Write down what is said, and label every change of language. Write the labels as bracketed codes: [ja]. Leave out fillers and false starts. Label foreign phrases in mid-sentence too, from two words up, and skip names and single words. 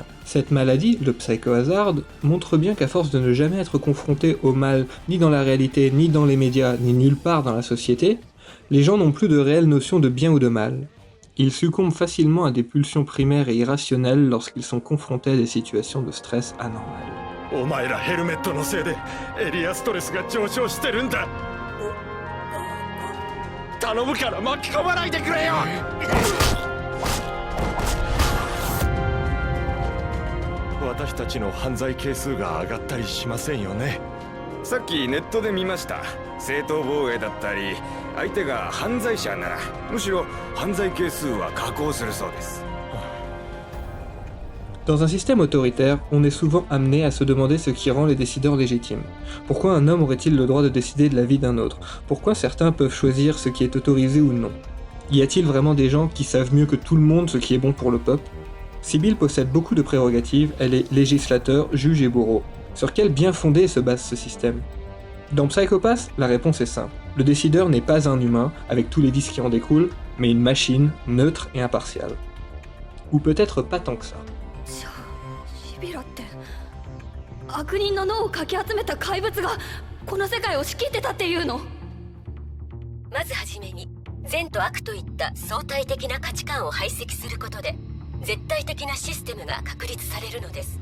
[fr] Cette maladie, le psychohazard, montre bien qu'à force de ne jamais être confronté au mal ni dans la réalité, ni dans les médias, ni nulle part dans la société, les gens n'ont plus de réelle notion de bien ou de mal. Ils succombent facilement à des pulsions primaires et irrationnelles lorsqu'ils sont confrontés à des situations de stress anormales. [ja] お前らヘルメットのせいでエリアストレスが上昇してるんだ。頼むから巻き込まないでくれよ。私たちの犯罪係数が上がったりしませんよね。さっきネットで見ました。正当防衛だったり相手が犯罪者ならむしろ犯罪係数は下降するそうです。 [fr] Dans un système autoritaire, on est souvent amené à se demander ce qui rend les décideurs légitimes. Pourquoi un homme aurait-il le droit de décider de la vie d'un autre? Pourquoi certains peuvent choisir ce qui est autorisé ou non? Y a-t-il vraiment des gens qui savent mieux que tout le monde ce qui est bon pour le peuple? Sibyl possède beaucoup de prérogatives, elle est législateur, juge et bourreau. Sur quel bien fondé se base ce système? Dans Psycho-Pass, la réponse est simple. Le décideur n'est pas un humain, avec tous les vices qui en découlent, mais une machine neutre et impartiale. Ou peut-être pas tant que ça. [ja] シビラって悪人の脳をかき集めた怪物がこの世界を仕切ってたっていうの？まずはじめに善と悪といった相対的な価値観を排斥することで絶対的なシステムが確立されるのです。